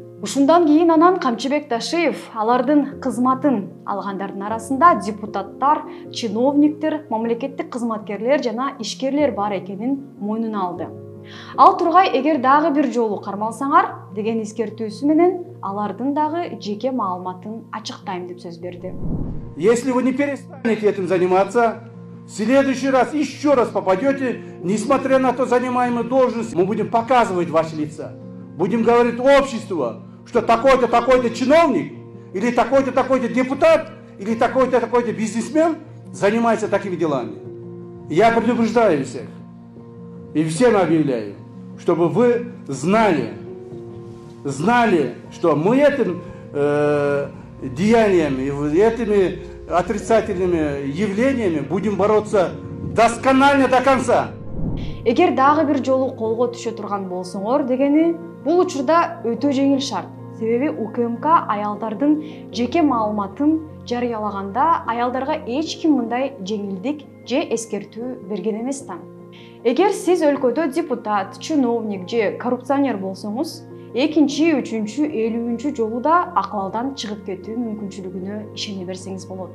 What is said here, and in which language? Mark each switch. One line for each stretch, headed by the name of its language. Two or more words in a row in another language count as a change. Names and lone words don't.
Kyrgyz: Ушундан кийин анан Камчыбек Ташиев алардын кызматын алгандардын арасында депутаттар, чиновниктер, мамлекеттик кызматкерлер жана ишкерлер бар экенин мойнуна алды. Ал тургай эгер дагы бир жолу кармалсаңар деген эскертүүсү менен алардын дагы жеке маалыматын ачыктайм деп сөз берди.
Russian: Если вы не перестанете этим заниматься, в следующий раз еще раз попадете, несмотря на то занимаемую должность, мы будем показывать ваши лица. Будем говорить обществу, что такой-то, такой-то чиновник, или такой-то, такой-то депутат, или такой-то, такой-то бизнесмен занимается такими делами. Я предупреждаю всех. И всем объявляю, чтобы вы знали, что мы этим деяниями, этими отрицательными явлениями будем бороться досконально до конца.
Kyrgyz: Эгер дагы бир жолу колго түшө турган болсоңор дегени, бул учурда өтө жеңил шарт. Себеби УКМК аялдардын жеке маалыматын жарыялаганда аялдарга эч ким мындай жеңилдик же эскертүү берген эмес да. Эгер сиз өлкөдө депутат, чиновник же коррупционер болсоңуз, экинчи, үчүнчү, 50-чү жолу да акыбалдан чыгып кетүү мүмкүнчүлүгүнө ишене берсеңиз болот.